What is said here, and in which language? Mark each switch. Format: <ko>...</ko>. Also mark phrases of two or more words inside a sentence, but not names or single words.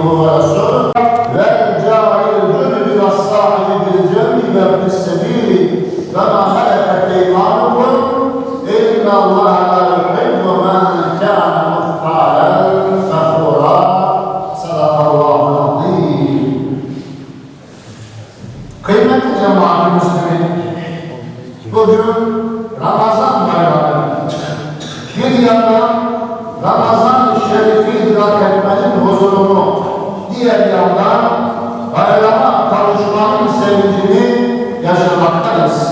<ar>ورسوله والجاعل الجند والصاحب بالجنب وابن السبيل وما ملكت أيمانكم إن الله لا يحب من كان مختالا فخورا صدق الله العظيم.</ar> <tr>Kıymetli cemaat-i Müslümin, bugün Ramazan bayramı. Bir yandan Ramazan-ı Şerif'i idrak etmenin huzurunu, diğer yandan bayrama kavuşmanın sevincini yaşamaktayız.</tr>